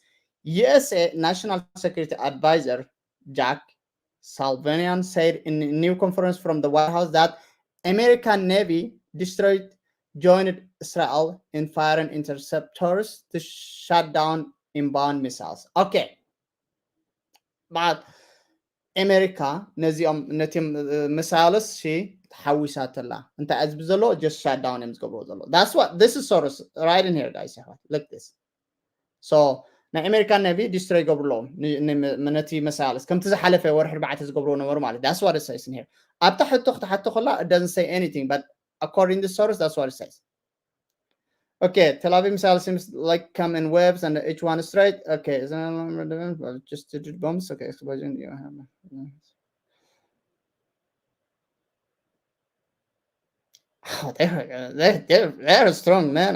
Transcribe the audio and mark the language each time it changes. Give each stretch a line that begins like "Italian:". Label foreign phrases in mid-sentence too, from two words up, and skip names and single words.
English: USA National Security Advisor Jack Sullivan said in a new conference from the White House that American Navy joined Israel in firing interceptors to shut down inbound missiles. Okay. But America
Tigrinya: ነዚኦም missiles ተሓዊሳተላ እንታይ ኣዝብ ዘሎ
English: just shut down
Tigrinya: እዮም ዝገብሮ ዘሎ.
English: That's what this is source right in here guys. Look this. So
Tigrinya: ናይ
English: American Navy destroy
Tigrinya: ገብርሎም ነቲ missiles ከምቲ ዝሓለፈ ወርሒ 4 ዝገብሮ ነበሩ ማለት.
English: That's what it says in here.
Tigrinya: ኣብ ታሕቱ ከላ
English: it doesn't say anything, but according to the source that's what it says. Okay, Tel Aviv missile seems like come in waves and each one straight. Okay, is that just bombs? Okay, explosion. Oh, they're strong, man.